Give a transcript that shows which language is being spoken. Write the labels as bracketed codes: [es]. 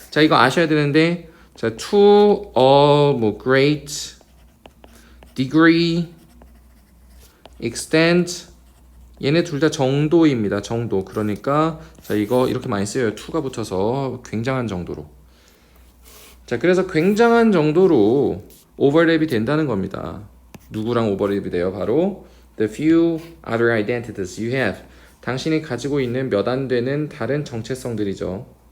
[ko] 자, 이거 아셔야 되는데 자, [en] to a [ko] 뭐 [en] great degree extent [ko] 얘네 둘 다 정도입니다. 정도. 그러니까 자, 이거 이렇게 많이 쓰여요. to가 붙어서 굉장한 정도로. 자, 그래서 굉장한 정도로 오버랩이 된다는 겁니다. 누구랑 오버랩이 돼요? [en] 바로 the few other identities you have. [ko] 당신이 가지고 있는 몇 안 되는 다른 정체성들이죠.